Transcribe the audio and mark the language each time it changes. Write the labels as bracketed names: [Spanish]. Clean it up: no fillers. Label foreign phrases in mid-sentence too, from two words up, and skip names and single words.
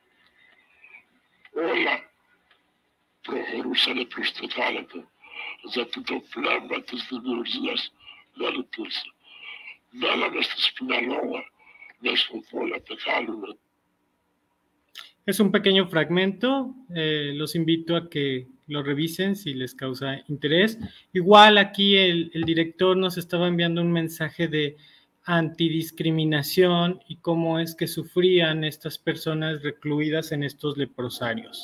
[Greek] Όλα προχωρούσαν προς το θάνατο, γιατί το πνεύμα της δημιουργίας δεν υπήρχε. Μέναμε στη Spinalova, με σκοπό να πεθάνουμε. [Spanish] Es un pequeño fragmento, los invito a que lo revisen si les causa interés. Igual aquí el director nos estaba enviando un mensaje de antidiscriminación y cómo es que sufrían estas personas recluidas en estos leprosarios.